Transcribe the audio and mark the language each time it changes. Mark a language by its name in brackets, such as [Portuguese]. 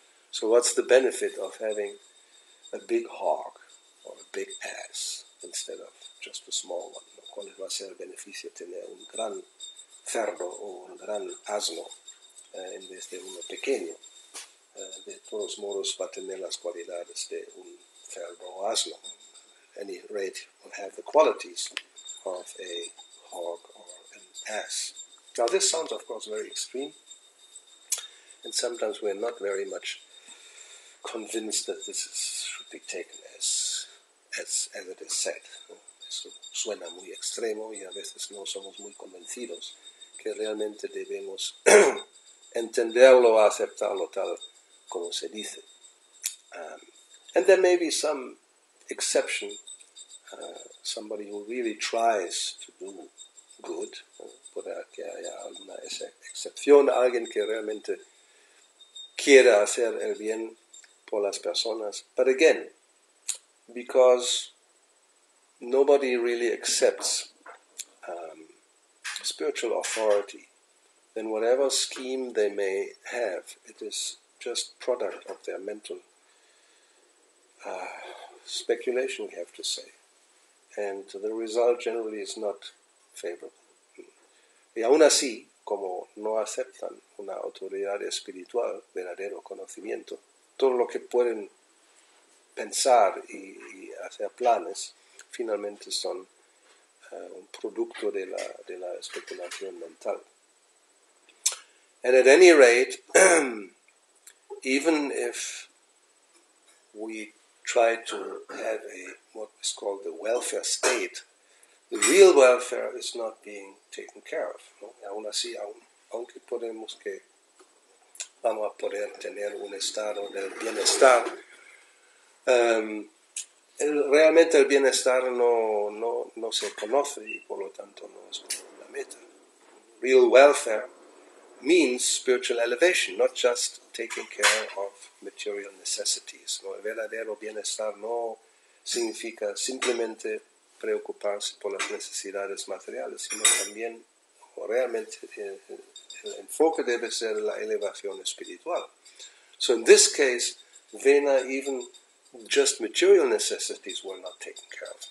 [English] So what's the benefit of having a big hog or a big ass instead of just a small one? [Spanish] ¿Cuál va a ser el beneficio de tener un gran cerdo o un gran asno en vez de uno pequeño? De todos modos va a tener las cualidades de un cerdo o asno. [English] At any rate, will have the qualities of a hog or an ass. Now this sounds, of course, very extreme, and sometimes we're not very much convinced that should be taken as it is said. [Spanish] Eso suena muy extremo y a veces no somos muy convencidos que realmente debemos entenderlo o aceptarlo tal como se dice. [English] And there may be some exception, somebody who really tries to do good, [Spanish] puede que haya alguna excepción, alguien que realmente quiera hacer el bien por las personas. [English] But again, because nobody really accepts spiritual authority, then whatever scheme they may have, it is just product of their mental speculation, we have to say. And the result generally is not favorable. [Spanish] Y aún así, como no aceptan una autoridad espiritual, verdadero conocimiento, todo lo que pueden pensar y hacer planes, finalmente son un producto de la especulación mental. [English] And at any rate, even if we try to have what is called the welfare state, the real welfare is not being taken care of, ¿no? [Spanish] Aún así, aunque vamos a poder tener un estado del bienestar, realmente el bienestar no se conoce y por lo tanto no es una meta. [English] Real welfare means spiritual elevation, not just taking care of material necessities. [Spanish] ¿No? El verdadero bienestar no significa simplemente preocuparse por las necesidades materiales, sino también, o realmente, el enfoque debe ser la elevación espiritual. [English] So in this case, Vena, even just material necessities were not taken care of.